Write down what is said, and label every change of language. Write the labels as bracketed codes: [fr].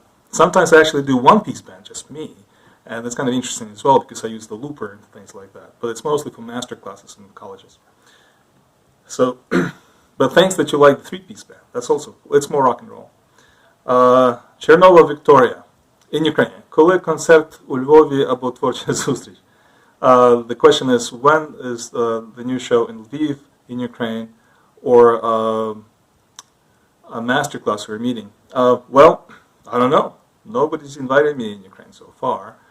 [en] Sometimes I actually do one-piece band, just me, and that's kind of interesting as well because I use the looper and things like that. But it's mostly for master classes in colleges. So, but thanks that you like the three-piece band. That's also, it's more rock and roll. Чорнова Victoria in Ukrainian. [uk] Коли концерт у Львові або творча зустріч? [en] The question is, when is the new show in Lviv, in Ukraine, or a masterclass or a meeting? Well, I don't know. Nobody's invited me in Ukraine so far.